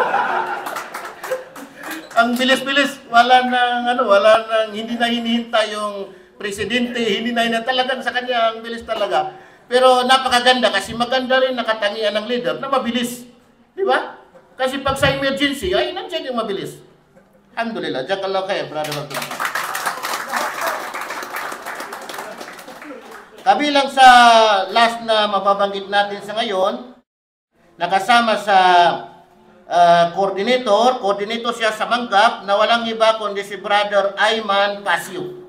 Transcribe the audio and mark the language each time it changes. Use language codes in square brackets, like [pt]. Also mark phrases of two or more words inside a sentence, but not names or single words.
[tl] Ang bilis-bilis, wala nang hindi na hinihintay yung presidente, hindi na talagang sa kanya ang bilis talaga. Pero napakaganda kasi maganda rin na katangian ng leader na mabilis. Di ba? Kasi pag sa emergency, ay nandiyan yung mabilis. Alhamdulillah. [ar] جزاك الله خير, Brother Abdullah. [tl] Kabilang sa last na mababanggit natin sa ngayon, nakasama sa coordinator siya sa Manggap na walang iba kundi si Brother Ayman Pasio.